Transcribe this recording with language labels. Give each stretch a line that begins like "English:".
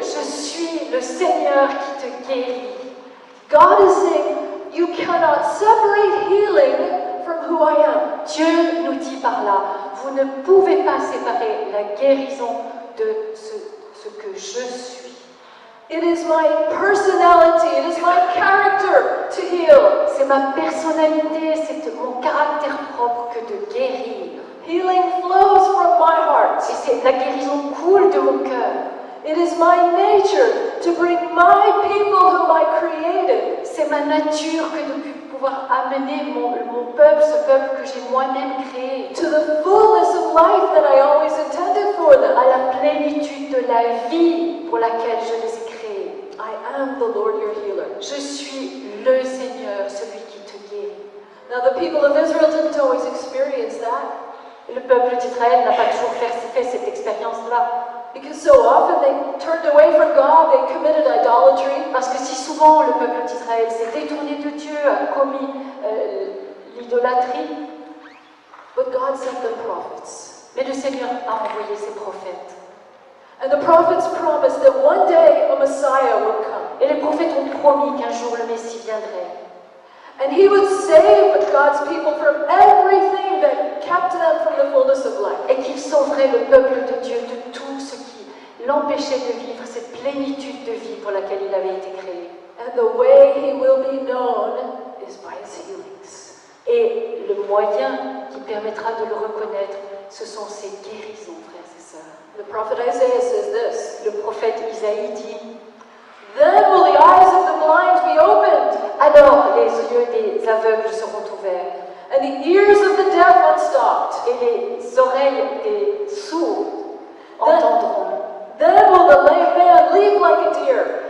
French: Je suis le Seigneur qui te guérit.
English: God is saying, you cannot separate healing from who I am.
French: Dieu nous dit par là, vous ne pouvez pas séparer la guérison de ce que je suis.
English: It is my personality, it is my character to heal.
French: C'est ma personnalité, c'est mon caractère propre que de guérir.
English: Healing flows from my heart.
French: Et c'est la guérison coule de mon cœur.
English: It is my nature to bring my people whom I created
French: C'est ma nature que de pouvoir amener mon peuple, ce peuple que j'ai moi-même créé,
English: to the fullness of life that I always intended for them.
French: à la plénitude de la vie pour laquelle je les ai créés.
English: I am the Lord your healer.
French: Je suis le Seigneur, celui qui te guérit.
English: Now the people of Israel didn't always experience that
French: Le peuple d'Israël n'a pas toujours fait cette expérience-là.
English: because so often they turned away from God, they committed idolatry.
French: Parce que si souvent le peuple d'Israël s'est détourné de Dieu, a commis l'idolâtrie,
English: But God sent them prophets.
French: mais le Seigneur a envoyé ses prophètes.
English: And the prophets promised that one day a Messiah would come.
French: Et les prophètes ont promis qu'un jour le Messie viendrait.
English: And he would save God's people from everything that kept them from the fullness of life.
French: Et qu'il sauverait le peuple de Dieu de tout ce qui l'empêchait de vivre cette plénitude de vie pour laquelle il avait été créé.
English: And the way he will be known is by his healings.
French: Et le moyen qui permettra de le reconnaître, ce sont ses guérisons, frères et sœurs.
English: The prophet Isaiah says this,
French: Le prophète Isaïe dit,
English: Then will the eyes of the blind be opened,
French: Alors les yeux des aveugles seront ouverts,
English: and the ears of the deaf unstopped.
French: et les oreilles des sourds entendront.
English: Then will the lame man leap like a deer,